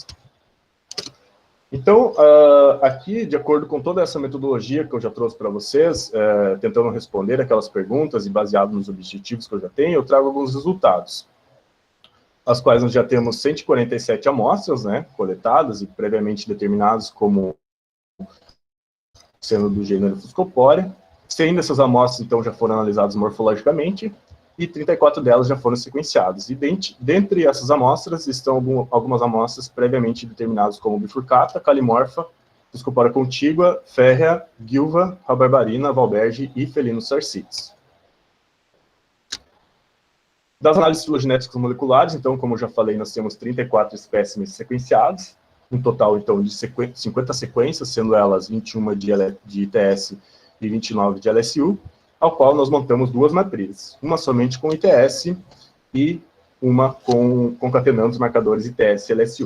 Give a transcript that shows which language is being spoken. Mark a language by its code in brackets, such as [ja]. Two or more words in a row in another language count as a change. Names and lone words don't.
[pt] Então, aqui, de acordo com toda essa metodologia que eu já trouxe para vocês, tentando responder aquelas perguntas e baseado nos objetivos que eu já tenho, eu trago alguns resultados, as quais nós já temos 147 amostras, né, coletadas e previamente determinadas como sendo do gênero Fuscopora. 100 dessas amostras, então, já foram analisadas morfologicamente, e 34 delas já foram sequenciadas. E dentre essas amostras estão algumas amostras previamente determinadas como bifurcata, calimorfa, Fuscopora contígua, férrea, Gilva, rabarbarina, Valberg e Felinus sarcites. Das análises filogenéticas moleculares, então, como eu já falei, nós temos 34 espécimes sequenciados, um total, então, de 50 sequências, sendo elas 21 de ITS e 29 de LSU, ao qual nós montamos duas matrizes, uma somente com ITS e uma concatenando os marcadores ITS e LSU.